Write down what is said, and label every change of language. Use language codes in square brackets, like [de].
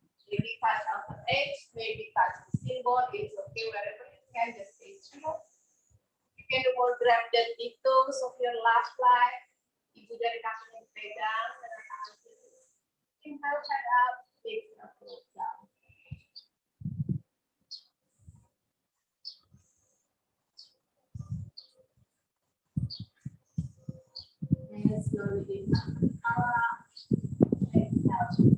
[en] Maybe touch outer edge, maybe touch the symbol, it's okay wherever you can, just stay still. You can more grab the toes of your last leg. [id] Ibu dari kakinya dipegang dengan tangan kiri. [en] Inhale, head up, exhale, float down. And slowly inhale, exhale.